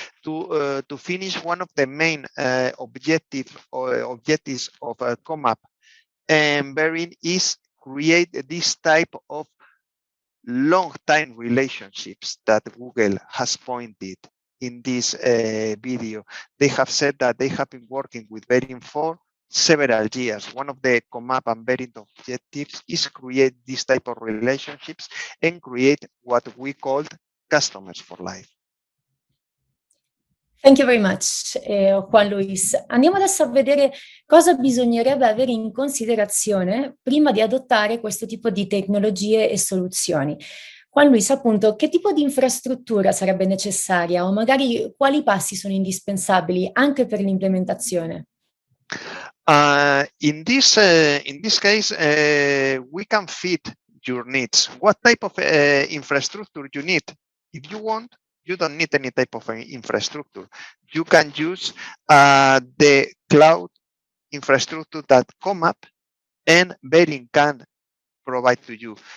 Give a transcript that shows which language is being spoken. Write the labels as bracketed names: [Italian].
[English] To finish, one of the main objectives of ComApp and Verint is create this type of long-time relationships that Google has pointed in this video. They have said that they have been working with Verint for several years. One of the ComApp and Verint objectives is create this type of relationships and create what we called customers for life. Thank you very much, Juan Luis. [Italian] Andiamo adesso a vedere cosa bisognerebbe avere in considerazione prima di adottare questo tipo di tecnologie e soluzioni. Juan Luis, appunto, che tipo di infrastruttura sarebbe necessaria o magari quali passi sono indispensabili anche per l'implementazione? [English] In this case, we can fit your needs. What type of infrastructure you need? If you want, you don't need any type of infrastructure. You can use the cloud infrastructure that ComApp and Verint can provide to you.